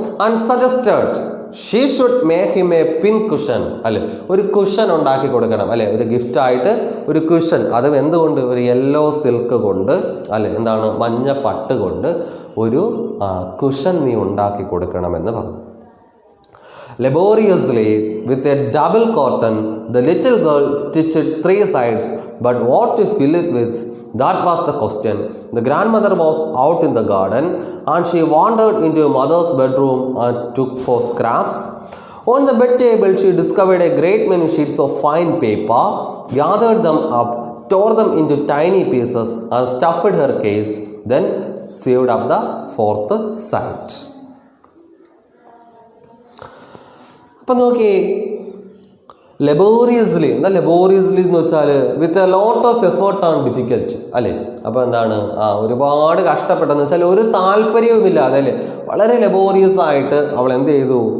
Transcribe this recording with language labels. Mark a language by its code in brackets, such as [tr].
[en] and suggested she should make him a pin cushion, [ml] ഒരു cushion ഉണ്ടാക്കി കൊടുക്കണം, ഒരു ഗിഫ്റ്റായിട്ട് ഒരു കുഷൻ. അതും എന്തുകൊണ്ട്? ഒരു യെല്ലോ സിൽക്ക് കൊണ്ട്, എന്താണ്? മഞ്ഞ പട്ട് കൊണ്ട് ഒരു കുഷൻ നീ ഉണ്ടാക്കി കൊടുക്കണമെന്ന് പറഞ്ഞു. [en] Laboriously, with a double cotton, the little girl stitched 3 sides, but what to fill it with? That was the question. The grandmother was out in the garden, and she wandered into mother's bedroom and took for scraps. On the bed table, she discovered a great many sheets of fine paper, gathered them up, tore them into tiny pieces, and stuffed her case, then sewed up the 4th side. [ml] അപ്പം നോക്കി, [en] laboriously, എന്താ laboriously എന്ന് വെച്ചാൽ with a lot of effort and difficult, [ml] അപ്പോൾ എന്താണ്? ഒരുപാട് കഷ്ടപ്പെട്ടെന്ന് വെച്ചാൽ ഒരു താല്പര്യവുമില്ലാതെ, വളരെ ലെബോറിയസ് ആയിട്ട് അവൾ എന്ത് ചെയ്തു?